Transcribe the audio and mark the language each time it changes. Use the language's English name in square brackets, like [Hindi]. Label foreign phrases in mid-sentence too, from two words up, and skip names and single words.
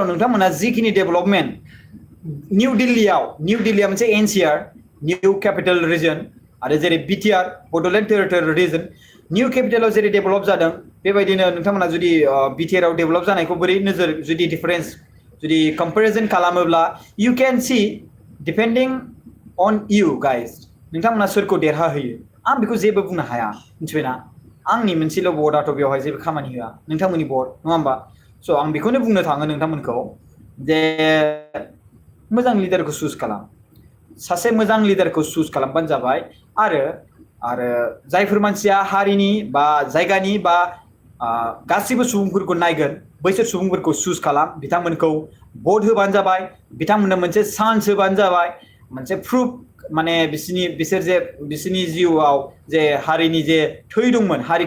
[Bodo] नोंथांमोना जिखिनि डेभेलपमेन्ट निउ दिल्लीया मोनसे एनसीआर निउ कैपिटल रिजन आरो जेरै बिटिआर बड'लेण्ड टेरिटरियेल रिजन निउ कैपिटलाव जेरै डेभेलप जादों बेबायदिनो नोंथांमोना जुदि बिटिआरआव डेभेलप जानायखौ बोरै नोजोर जुदि डिफारेन्स जुदि कम्पेरिजन खालामोब्ला [English] you can see depending on you guys [Bodo] नोंथांमोना सोरखौ देरहाहोयो आं बेखौ जेबो बुंनो हाया मिथिबायना आंनि मोनसेल' भटआथ' बेवहाय जेबो खामानि होआ नोंथांमोननि भट नङा होमबा स' आं बेखौनो बुंनो थाङो नोंथांमोनखौ जे मोजां लिडारखौ चुज खालाम सासे मोजां लिडारखौ चुज खालामबानो जाबाय आरो जायफोर मानसिया हारिनि बा जायगानि बा गासिबो सुबुंफोरखौ नायगोन बैसोर सुबुंफोरखौ चुज खालाम बिथांमोनखौ भट होबानो जाबाय बिथांमोननो मोनसे चान्स होबानो जाबाय मोनसे प्रुफ माने बिसोरनि जिउआव जे हारिनि जे थै दंमोन हारिखौ